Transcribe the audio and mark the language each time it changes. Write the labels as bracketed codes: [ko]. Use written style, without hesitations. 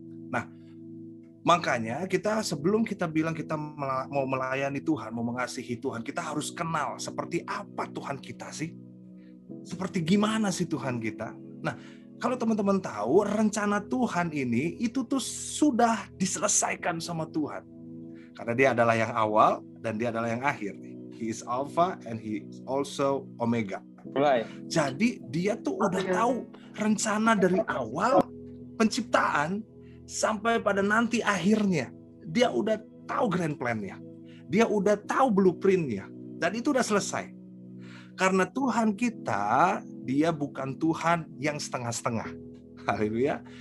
[id] Nah, makanya kita sebelum kita bilang kita mau melayani Tuhan, mau mengasihi Tuhan, kita harus kenal seperti apa Tuhan kita sih. Seperti gimana sih Tuhan kita. Nah, kalau teman-teman tahu, rencana Tuhan ini itu tuh sudah diselesaikan sama Tuhan. Karena dia adalah yang awal dan dia adalah yang akhir. [en] He is Alpha and he is also Omega. [id] Mulai. Jadi dia tuh udah tahu rencana dari awal penciptaan sampai pada nanti akhirnya. Dia udah tahu grand plan-nya. Dia udah tahu blueprint-nya. Dan itu udah selesai. Karena Tuhan kita, dia bukan Tuhan yang setengah-setengah. Haleluya.